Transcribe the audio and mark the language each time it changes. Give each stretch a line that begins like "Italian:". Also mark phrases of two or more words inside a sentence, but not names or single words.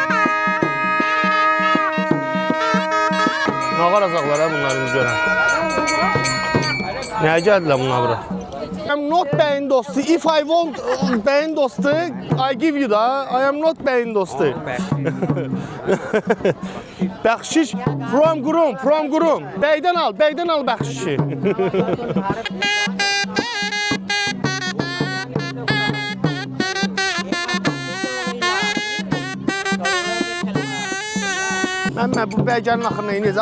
Azerbaijani: Nə qaracaqlar bunları görən. Nəyə gəldilər bunlar bura?
English: I'm not
Azerbaijani: bəyin dostu.
English: If I want
Azerbaijani: bəyin dostu,
English: I give you da. I am not
Azerbaijani: bəyin dostu. Bəxşiş
English: from Qurum.
Azerbaijani: Bəydən al bəxşişi. Mən bu bəy gəlin axırına necə?